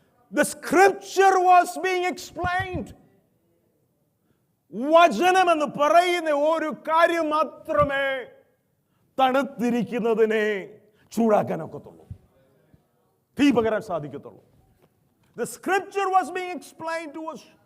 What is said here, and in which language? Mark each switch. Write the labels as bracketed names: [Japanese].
[English] The scripture was being explained. [Malayalam] വചനം എന്ന് പറയുന്ന ഒരു കാര്യം മാത്രമേ തണുത്തിരിക്കുന്നതിനെ ചൂടാക്കാൻ ഒക്കത്തുള്ളൂ, തീ പകരാൻ സാധിക്കത്തുള്ളൂ. [English] The scripture was being explained to us.